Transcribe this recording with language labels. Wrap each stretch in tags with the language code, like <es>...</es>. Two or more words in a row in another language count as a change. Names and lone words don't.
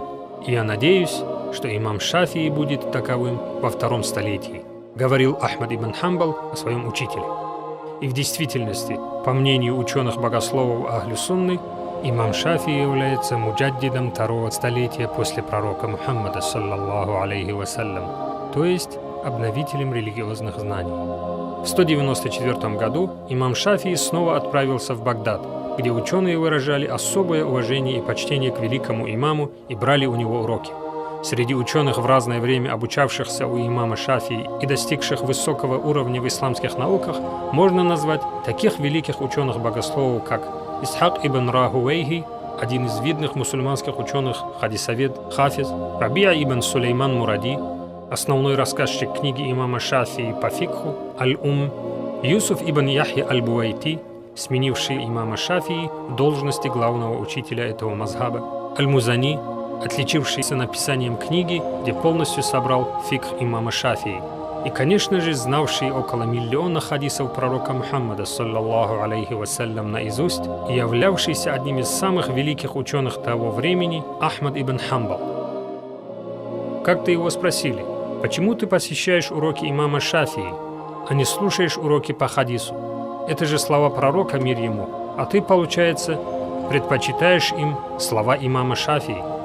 <ru>И я надеюсь, что имам Шафии будет таковым во втором столетии, говорил Ахмад ибн Хамбал о своем учителе. И в действительности, по мнению ученых-богословов Ахлю Сунны, имам Шафии является муджаддидом второго столетия после пророка Мухаммада,</ru> <ar>صلى الله عليه وسلم,</ar> <ru>то есть обновителем религиозных знаний. В 194 году имам Шафии снова отправился в Багдад, где ученые выражали особое уважение и почтение к великому имаму и брали у него уроки. Среди ученых в разное время обучавшихся у имама Шафии и достигших высокого уровня в исламских науках можно назвать таких великих ученых-богословов, как Исхак ибн Рахуэйхи, один из видных мусульманских ученых, хадисовед, хафиз, Рабиа ибн Сулейман Муради, основной рассказчик книги имама Шафии по фикху «Аль-Ум», Юсуф ибн Яхья аль-Буайти, сменивший имама Шафии в должности главного учителя этого мазхаба, Аль-Музани, отличившийся написанием книги, где полностью собрал фикх имама Шафии, и, конечно же, знавший около миллиона хадисов пророка Мухаммада,</ru> <ar>صلى الله عليه وسلم,</ar> <ru>наизусть и являвшийся одним из самых великих ученых того времени Ахмад ибн Хамбал. Как-то его спросили: «Почему ты посещаешь уроки имама Шафии, а не слушаешь уроки по хадису? Это же слова пророка, мир ему, а ты, получается, предпочитаешь им слова имама Шафии?»</ru>